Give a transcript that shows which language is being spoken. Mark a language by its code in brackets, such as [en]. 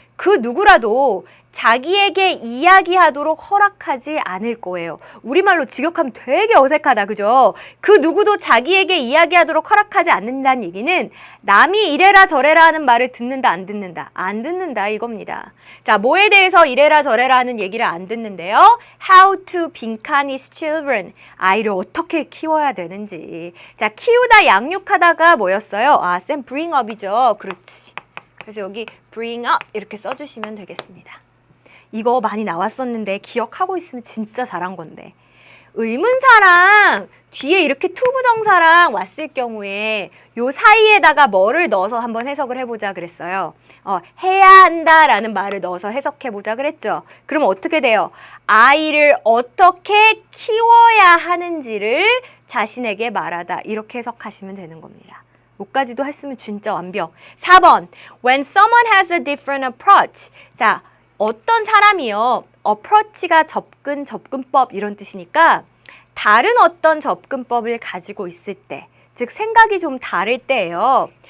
[ko] 그 누구라도 자기에게 이야기하도록 허락하지 않을 거예요. 우리말로 직역하면 되게 어색하다, 그죠? 그 누구도 자기에게 이야기하도록 허락하지 않는다는 얘기는 남이 이래라 저래라 하는 말을 듣는다, 안 듣는다? 안 듣는다 이겁니다. 자, 뭐에 대해서 이래라 저래라 하는 얘기를 안 듣는데요. [en] How to [ko] 빈칸 [en] his children. [ko] 아이를 어떻게 키워야 되는지. 자, 키우다 양육하다가 뭐였어요? 아, 쌤 bring up이죠. 그렇지. 그래서 여기 bring up 이렇게 써주시면 되겠습니다. 이거 많이 나왔었는데 기억하고 있으면 진짜 잘한 건데. 의문사랑 뒤에 이렇게 투부정사랑 왔을 경우에 요 사이에다가 뭐를 넣어서 한번 해석을 해보자 그랬어요. 해야 한다라는 말을 넣어서 해석해보자 그랬죠. 그럼 어떻게 돼요? 아이를 어떻게 키워야 하는지를 자신에게 말하다. 이렇게 해석하시면 되는 겁니다. 요까지도 했으면 진짜 완벽. 4번. [en] When someone has a different approach. [ko] 자, 어떤 사람이요. approach가 접근, 접근법 이런 뜻이니까 다른 어떤 접근법을 가지고 있을 때, 즉 생각이 좀 다를 때예요.